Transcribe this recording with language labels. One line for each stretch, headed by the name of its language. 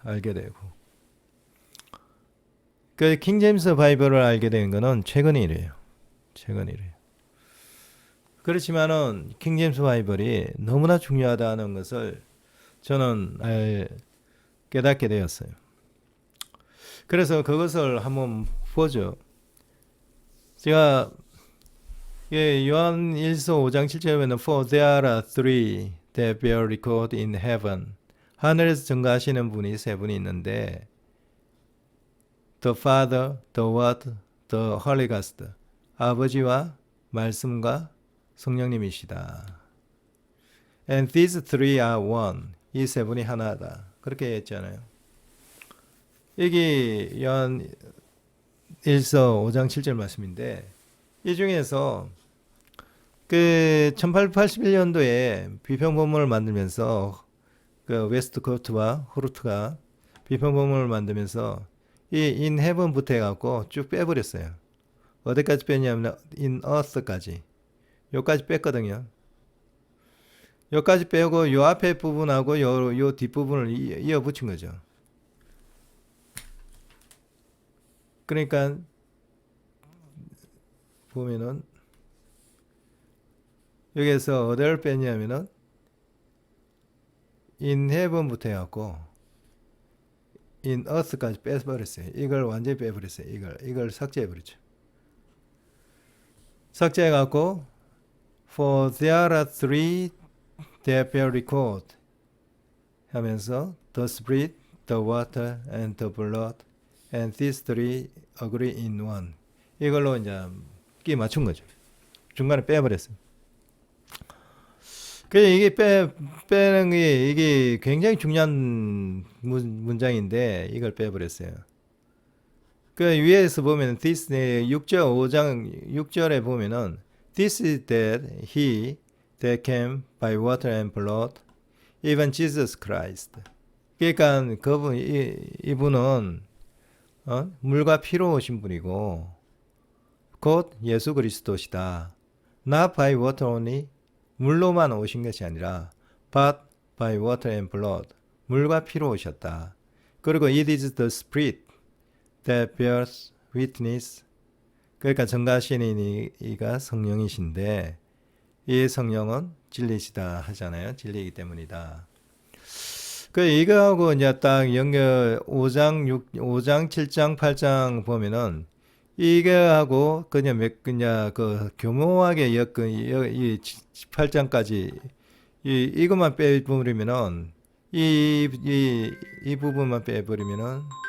Korean: 알게 되고 그 킹제임스 바이블을 알게 된 거는 최근 일이에요. 그렇지만은 킹제임스 바이블이 너무나 중요하다는 것을 저는 깨닫게 되었어요. 그래서 그것을 한번 보죠. 제가 요한 1서 5장 7절에 보면
English: For there are three that bear record in heaven.
Korean: 하늘에서 증거하시는 분이 세 분이 있는데
English: The Father, the Word, the Holy Ghost.
Korean: 아버지와 말씀과 성령님이시다.
English: And these three are one.
Korean: 이 세 분이 하나다. 그렇게 했잖아요. 이게 요한 1서 5장 7절 말씀인데 이 중에서 그 1881년도에 비평본문을 만들면서 그 웨스트코트와 호르트가 비평본문을 만들면서 이
English: in heaven
Korean: 부터 해갖고 쭉 빼버렸어요. 어디까지 뺐냐면
English: in earth
Korean: 까지. 여기까지 뺐거든요. 여기까지 빼고 요 앞에 부분하고 요 뒷부분을 이어 붙인 거죠. 그러니까 보면은 여기에서 어디를 뺐냐면은
English: in heaven
Korean: 부터 해갖고
English: in earth
Korean: 까지 빼버렸어요. 이걸 완전히 빼버렸어요. 이걸 삭제해버렸죠. 삭제해갖고
English: for there are three that bear record
Korean: 하면서
English: the spirit, the water, and the blood, and these three agree in one.
Korean: 이걸로 이제 끼 맞춘 거죠. 중간에 빼버렸어요. 그래서 이게 빼는 게 이게 굉장히 중요한 문장인데 이걸 빼버렸어요. 그 위에서 보면
English: this
Korean: 6절 5장 6절에 보면은
English: this is that he that came by water and blood, even Jesus Christ.
Korean: 그러니까 그분 이분은 물과 피로 오신 분이고 곧 예수 그리스도시다.
English: Not by water only.
Korean: 물로만 오신 것이 아니라
English: but by water and blood.
Korean: 물과 피로 오셨다. 그리고
English: it is the spirit that bears witness.
Korean: 그러니까 증거하시는 이가 성령이신데 이 성령은 진리시다 하잖아요. 진리이기 때문이다. 그 이거하고 이제 딱 연결 5장 7장 8장 보면은 이거하고 그냥 그 교묘하게 이 8장까지 이것만 빼버리면은 이 부분만 빼버리면은